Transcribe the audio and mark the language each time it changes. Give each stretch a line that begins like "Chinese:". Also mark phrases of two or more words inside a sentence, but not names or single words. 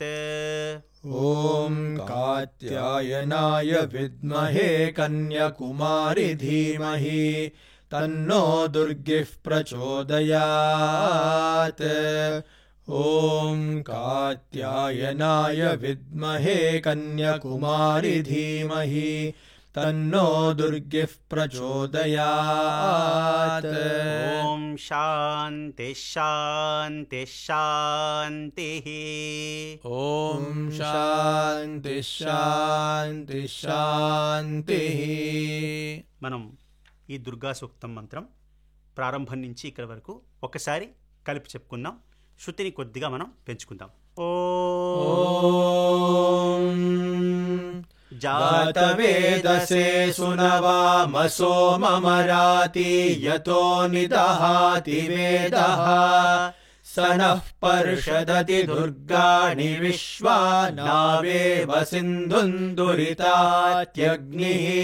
Sanskrit: ॐ कात्यायनाय विद्महे कन्याकुमारि धीमहि तन्नो दुर्गिः प्रचोदयात् ॐ कात्यायनाय विद्महे कन्याकुमारि धीमहि तन्नो दुर्गिः प्रचोदयात् ॐ शान्ति शान्ति शान्तिः ॐ शान्ति शान्ति शान्तिः
Telugu: మనం ఈ దుర్గా సూక్తం మంత్రం ప్రారంభం నుంచి ఇక్కడ వరకు ఒకసారి కలిపి చెప్పుకుందాం. శృతిని కొద్దిగా మనం పెంచుకుందాం.
Sanskrit: ఓం जातवेदसे सुनवामसो ममराति यतो निदहाति वेदः स नः पर्षदति दुर्गाणि विश्वा नावेव सिन्धुन्दुरितात्यग्निः